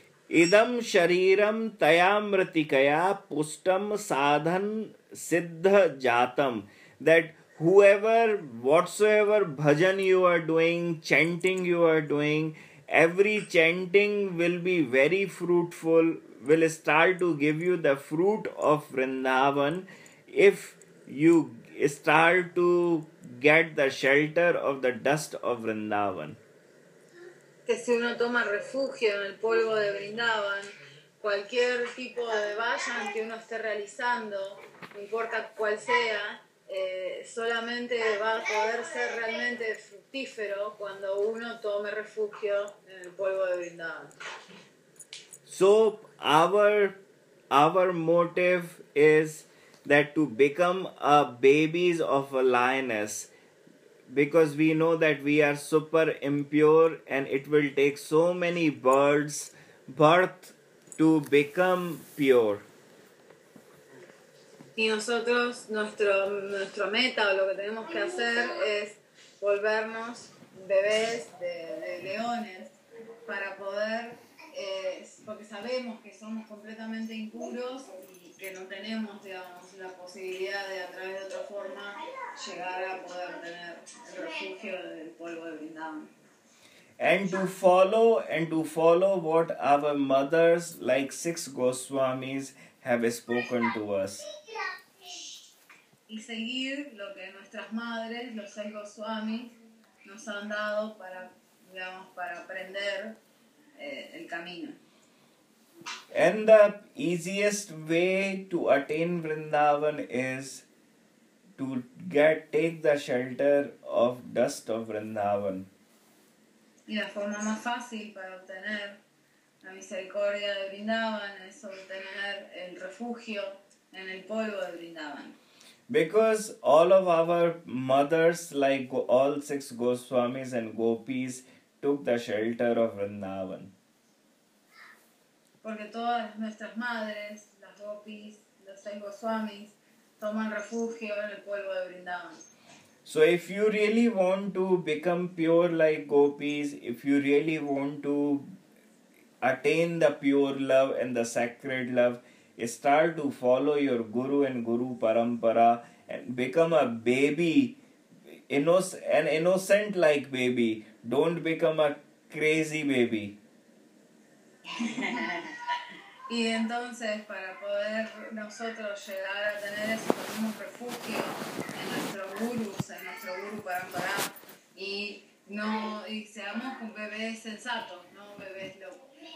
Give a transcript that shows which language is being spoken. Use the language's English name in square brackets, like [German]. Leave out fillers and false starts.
[Sanskrit] Idam shariram tayamratikaya pustam sadhan siddha jatam, [English] that whoever, whatsoever bhajan you are doing, chanting you are doing, every chanting will be very fruitful, will start to give you the fruit of Vrindavan if you start to get the shelter of the dust of Vrindavan. [Spanish] Que si uno toma refugio en el polvo de Vrindavan, cualquier tipo de bhajan que uno esté realizando, no importa cuál sea, solamente va a poder ser realmente fructífero cuando uno tome refugio en el polvo de Vrindavan. [English] So our motive is that to become a babies of a lioness, because we know that we are super impure and it will take so many birth to become pure. [Spanish] Y nosotros, nuestro meta, o lo que tenemos que hacer, es volvernos bebés de leones para poder, porque sabemos que somos completamente impuros y que no tenemos, digamos, la posibilidad de, a través de otra forma, llegar a poder tener el refugio del polvo de Vrindavan. [English] And to follow what our mothers, like six Goswamis, have spoken to us. [Spanish] Y seguir lo que nuestras madres, los seis Goswamis, nos han dado para, digamos, para aprender el camino. [English] And the easiest way to attain Vrindavan is to take the shelter of dust of Vrindavan. [Spanish] Y la forma más fácil para obtener la misericordia de Vrindavan es obtener el refugio en el polvo de Vrindavan. [English] Because all of our mothers, like all six Goswamis and Gopis, took the shelter of Vrindavan. [Spanish] Porque todas nuestras madres, las Gopis, los seis Goswamis, toman refugio en el polvo de Vrindavan. [English] So if you really want to become pure like Gopis, if you really want to attain the pure love and the sacred love, start to follow your guru and guru parampara and become a baby, an innocent like baby. Don't become a crazy baby. [Spanish] Y entonces, para poder nosotros llegar a tener ese mismo refugio en nuestro guru, en nuestro guru parampará, y seamos un bebé sensato, no un bebé loco.